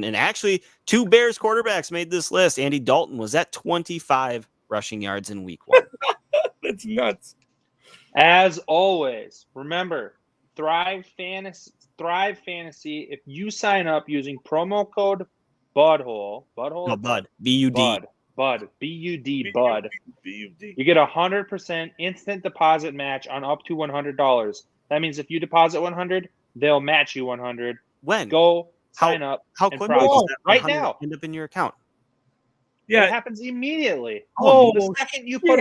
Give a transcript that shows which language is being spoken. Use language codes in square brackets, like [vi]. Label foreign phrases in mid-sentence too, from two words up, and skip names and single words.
[en] And actually, 2 Bears quarterbacks made this list. Andy Dalton was at 25 rushing yards in week 1. That's nuts. As always, remember, Thrive Fantasy. If you sign up using promo code BUDHOLE, No, Bud. B-U-D. BUD, B-U-D, BUD. B-U-D. You get 100% instant deposit match on up to $100. That means if you deposit 100, they'll match you 100. When? Go sign up. How and quickly process does it that right 100 now? end up in your account? It Yeah. happens immediately. Oh, The second you put